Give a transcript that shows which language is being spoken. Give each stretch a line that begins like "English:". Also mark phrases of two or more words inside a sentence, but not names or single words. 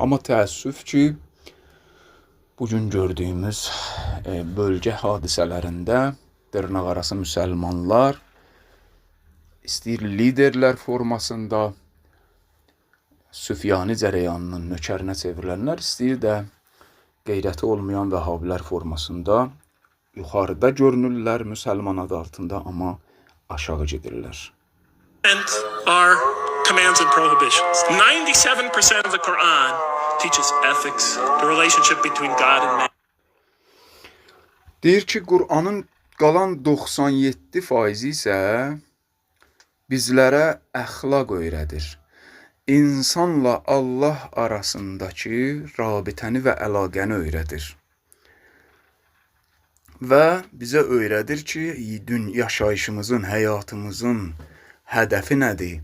Azerbaijani: Amma təəssüf ki, bugün gördüyümüz bölgə hadisələrində dırnaqarası müsəlmanlar istəyir liderlər formasında Süfyani cərəyanının nökərinə çevrilənlər, istəyir də qeyrəti olmayan vəhabilər formasında yuxarıda görünürlər müsəlman adı altında, amma aşağı gedirlər.
English: And are commands and prohibitions. 97% of the Quran teaches ethics, the relationship between God and man.
Azerbaijani: Deyir ki, Qur'anın qalan 97% isə bizlərə əxlaq öyrədir. İnsanla Allah arasındakı rabitəni və əlaqəni öyrədir. Və bizə öyrədir ki, yaşayışımızın, həyatımızın hədəfi nədir?